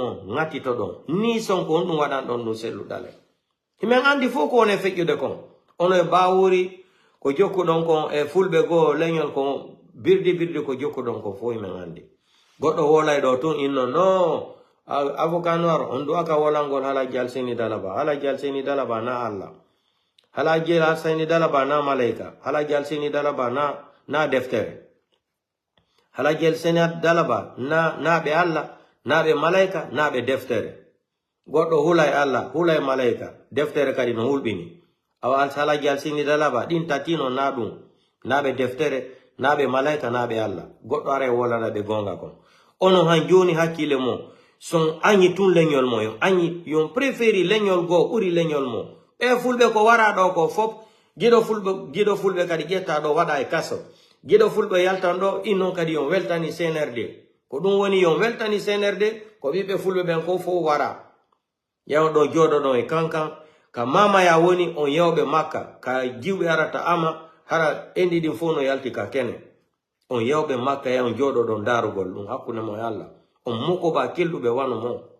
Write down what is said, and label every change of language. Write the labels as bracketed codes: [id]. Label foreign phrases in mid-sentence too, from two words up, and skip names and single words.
[ff] mon ngati to don ni son ko on wadan don no selu dalen himen andi fo ko on e fejude kon ono e bawuri ko jokku don ko e fulbe go leñol ko birdi ko jokku don ko fo men andi goddo wolay do tun inno no [fr] avocat noir [ff] on do aka wolangol hala jalseni dalaba na Allah hala jalseni dalaba na malaika hala jalseni dalaba na deftere hala jalseni dalaba na be Allah na be malaika na be deftere goddo hulay Allah hulay malaika deftere kadi no hulbini awal hala jalseni dalaba din tatino na dum na be deftere na be malaika na be Allah goddo are wolana be gonga ko ono han joni hakkile mo son anyi tun leñol mo yo anyi yon préféri leñol go uri leñol mo e fulbe ko wara do ko fop gido fulbe kadi jetta do wada e kaso gido fulbe yaltan do innon kadi yon weltani CNRD ko dum woni yon weltani CNRD ko bibe fulbe ben ko fo wara yaw do jodo do e kankan ka mama ya woni on yawbe makka ka jiwbe arata ama hara endi din fono yalti ka kene on yawbe makka ya on jodo do darugol dum hakkunde mo yalla on moko ba kelduɓe wano mo